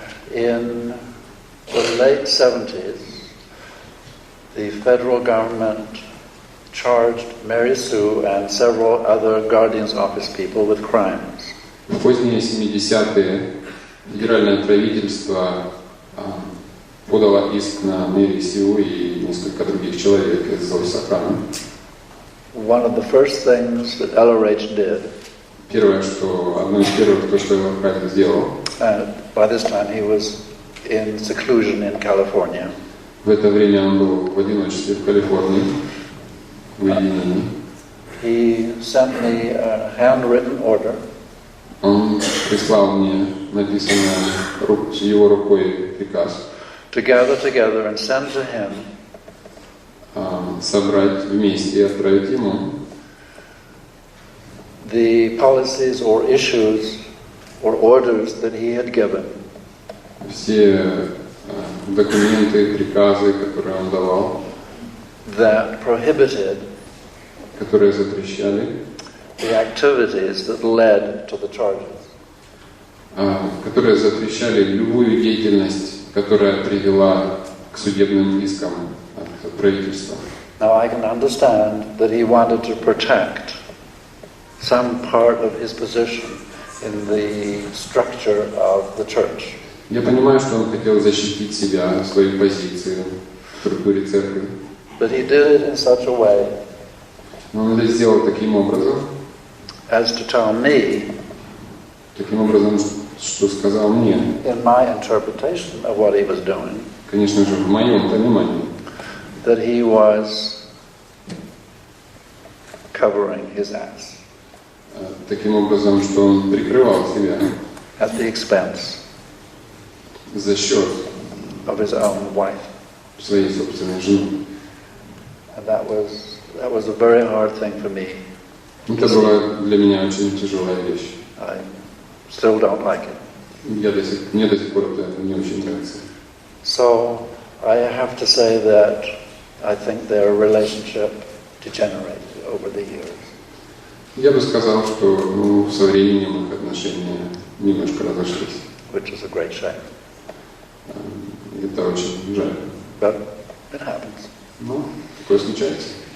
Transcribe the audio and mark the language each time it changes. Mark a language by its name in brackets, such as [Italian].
[English] In the late 70s, the federal government charged Mary Sue and several other Guardian's Office people with crimes. [Russian] В поздние 70-е федеральное правительство подало иск на Мэри Сью и несколько других человек из Охраны. [English] One of the first things that LRH did, [Russian] одно из первых, что ЛРК сделал, [English] by this time he was in seclusion in California. [Russian] В это время он был в одиночестве в Калифорнии, в уединении. [English] He sent me a handwritten order. [Russian] Он прислал мне написанный его рукой приказ. [English] To gather together and send to him. [Russian] Собрать вместе и отправить ему. [English] The policies or issues or orders that he had given. [Russian] Все документы, приказы, которые он давал. [English] That prohibited. [Russian] Которые запрещали. [English] The activities that led to the charges. [Russian] Которые запрещали любую деятельность, которая привела к судебным искам от правительства. [English] Now I can understand that he wanted to protect some part of his position in the structure of the church. [Russian] Я понимаю, что он хотел защитить себя, свою позицию в структуре церкви. [English] But he did it in such a way. [Russian] Но он это сделал таким образом, [English] as to tell me, [Russian] таким образом, что сказал мне, [English] in my interpretation of what he was doing, [Russian] конечно же, в моем понимании, [English] that he was covering his ass. [Russian] Таким образом, что он прикрывал себя [English] at the expense [Russian] за счет [English] of his own wife. [Russian] Своей собственной жены. [English] And that was a very hard thing for me. [Russian] Это была для меня очень тяжелая вещь. [English] I still don't like it. [Russian] Мне до сих пор это не очень нравится. [English] So I have to say that I think their relationship degenerated over the years. [Russian] Я бы сказал, что со временем их отношения немножко разошлись. [English] Which is a great shame. [Russian] Это очень жаль. [English] But it happens. [Russian] Но такое случается.